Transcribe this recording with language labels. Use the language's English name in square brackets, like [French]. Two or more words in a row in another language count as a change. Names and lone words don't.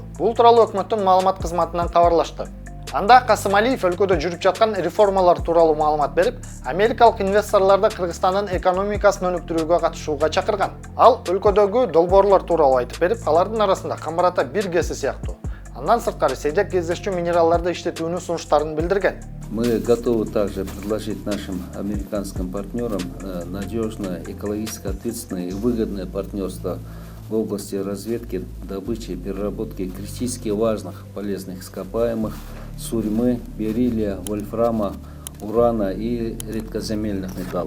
[Kyrgyz] Бул тууралуу өкмөттүн маалымат кызматынан кабарлашты. Анда Касымалиев өлкөдө жүрүп жаткан реформалар тууралуу маалымат берип, америкалык инвесторлорду Кыргызстандын экономикасын өнүктүрүүгө катышууга чакырган. Ал өлкөдөгү долбоорлор тууралуу айтып берип, алардын арасында камбарата бир кеси сыяктуу. Андан сырткары сейдек кездешчү минералдарды иштетүүнүн сунуштарын билдирген. [Russian] Мы готовы также предложить нашим американским партнерам надежное, экологически ответственное и выгодное партнерство в области разведки, добычи и переработки критически важных полезных ископаемых, сурьмы, бериллия, вольфрама, урана и редкоземельных металлов.